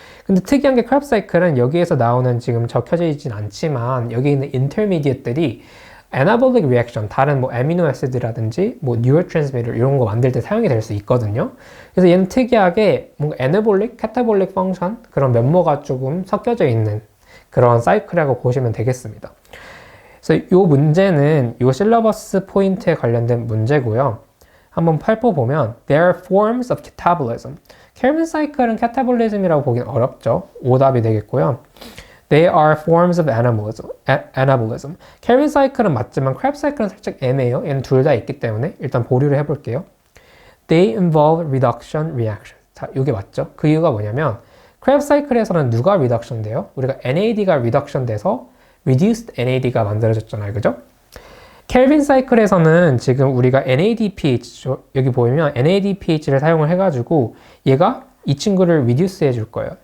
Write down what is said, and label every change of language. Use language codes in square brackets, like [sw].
[ko] 근데 특이한 게 크랩 사이클은 여기에서 나오는 지금 적혀져 있진 않지만 여기 있는 인터미디엇들이 애나볼릭 리액션, 다른 뭐 아미노 애시드라든지 뭐 뉴로트랜스미터 이런 거 만들 때 사용이 될 수 있거든요. 그래서 얘는 특이하게 뭔가 애나볼릭, 카타볼릭 펑션 그런 면모가 조금 섞여져 있는 그런 사이클이라고 보시면 되겠습니다. 그래서 이 문제는 이 실러버스 포인트에 관련된 문제고요. 한번 살펴보면 [en] There are forms of catabolism. [ko] 켈빈 사이클은 catabolism이라고 보기는 어렵죠. 오답이 되겠고요. [en] They are forms of anabolism. [ko] 켈빈 사이클은 맞지만 크랩 사이클은 살짝 애매해요. 얘는 둘 다 있기 때문에 일단 보류를 해볼게요. [en] They involve reduction reaction. [ko] 자, 이게 맞죠? 그 이유가 뭐냐면 크랩 사이클에서는 누가 reduction 돼요? 우리가 NAD가 reduction 돼서 reduced NAD가 만들어졌잖아요. 그죠? 켈빈 사이클에서는 지금 우리가 NADPH, 여기 보이면 NADPH를 사용을 해가지고 얘가 이 친구를 reduce 해줄 거예요.